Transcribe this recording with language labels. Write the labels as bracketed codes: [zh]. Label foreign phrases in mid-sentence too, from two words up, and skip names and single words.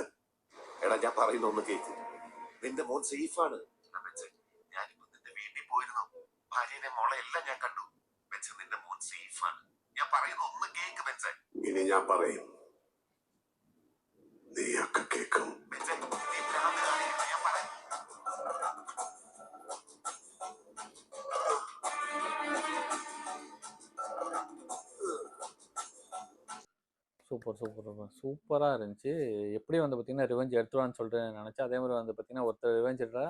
[ml] എടാ ഞാൻ പറയുന്ന ഒന്ന് കേക്ക്. നിന്റെ മോൻ സേഫാണ്. ബെൻസേ ഞാനിപ്പോ നിന്റെ വീട്ടിൽ പോയിരുന്നു. ഭാര്യനെ മോളെ എല്ലാം ഞാൻ കണ്ടു. ബെൻസേ നിന്റെ മോൻ സേഫാണ്. ഞാൻ പറയുന്ന ഒന്ന് കേക്ക് ബെൻസേ. ഇനി ഞാൻ പറയും, നീയൊക്കെ കേൾക്കും. ബെൻസേ നീ ഭ്രാന്ത് കാണിക്കണ്ട. ഞാൻ പറയാം. [ta] சூப்பராக இருந்துச்சு. எப்படி வந்து பார்த்தீங்கன்னா ரிவெஞ்ச் எடுத்துருவான்னு சொல்லிட்டு நினச்சேன். அதே மாதிரி வந்து பார்த்தீங்கன்னா ஒருத்தர் ரிவெஞ்ச் எடுத்தாரு.